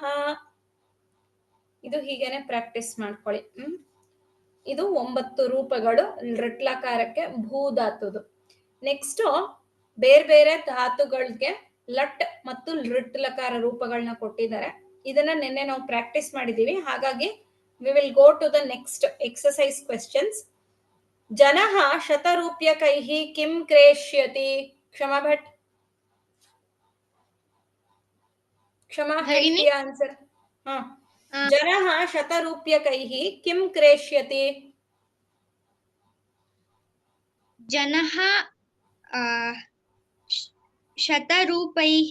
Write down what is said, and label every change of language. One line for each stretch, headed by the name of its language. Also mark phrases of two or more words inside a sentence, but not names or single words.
Kannada: ಇದು ಹೀಗೇನೆ ಪ್ರಾಕ್ಟೀಸ್ ಮಾಡ್ಕೊಳ್ಳಿ. ಇದು 9 ರೂಪಗಳು ಲೃಟ್ಲಕಾರಕ್ಕೆ ಭೂಧಾತುದು. ನೆಕ್ಸ್ಟ್ ಬೇರೆ ಬೇರೆ ಧಾತುಗಳಿಗೆ ಲಟ್ ಮತ್ತು ಲೃಟ್ಲಕಾರ ರೂಪಗಳನ್ನ ಕೊಟ್ಟಿದ್ದಾರೆ. ಇದನ್ನ ನಿನ್ನೆ ನಾವು ಪ್ರಾಕ್ಟೀಸ್ ಮಾಡಿದೀವಿ. ಹಾಗಾಗಿ
English: we will go to the next exercise questions.
Sanskrit: ಜನಃ ಶತರೂಪ್ಯಕೈಃ ಕಿಂ ಕ್ರೇಷ್ಯತಿ? ಕ್ಷಮಾ ಭಟ್. ಕ್ಷಮಾ ಭಗಿನಿ? ಆನ್ಸರ್. ಜನಃ ಶತರೂಪ್ಯಕೈಃ ಕಿಂ ಕ್ರೇಷ್ಯತಿ? ಜನಃ ಶತರೂಪೈಃ